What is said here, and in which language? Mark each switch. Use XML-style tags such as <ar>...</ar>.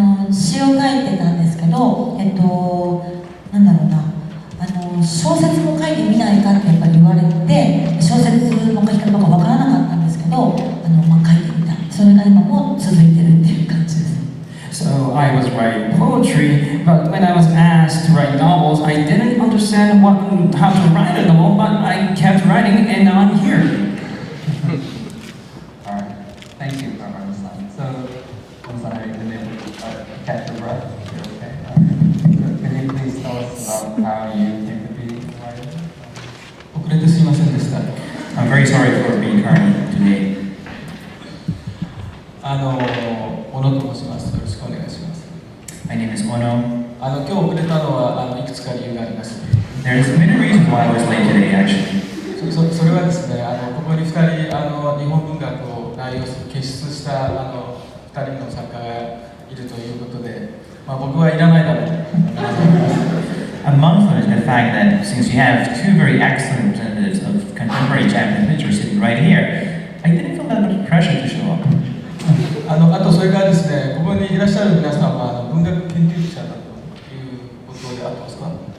<ja>詩を書いてたんですけど、なんだろうな、小説も書いてみないかってやっぱり言われて、小説の書き方とかわからなかったんですけど、書いてみた。それが今も続いてるっていう感じです。</ja> <en>So I was writing poetry, but when I was asked to write novels, I didn't understand how to write a novel, but I kept writing, and now I'm here. All right. Thank you for understanding. So, I'm sorry, you didn't catch your breath. You're okay. So, can you please tell us about how you came to be a writer?</en> <ja>遅れてすいませんでした。</ja> <en>I'm very sorry for being tardy today.</en> <ja>小野と申します。よろしくお願いします。</ja> <en>My name is Ono.</en> <ja>今日遅れたのはいくつか理由があります。</ja> <en>There's many reasons why I was late today, actually.</en> <ja>それはですね、ここに2人日本文学を代表する傑出した2人の作家がいるということで、僕はいらないだろうと。</ja> <en>Among them is the fact that since you have two very excellent representatives of contemporary Japanese literature sitting right here, I didn't feel that much pressure to show up.</en> <ja>あとそれからですね、ここにいらっしゃる皆さんは文学研究者だということであってますか？</ja>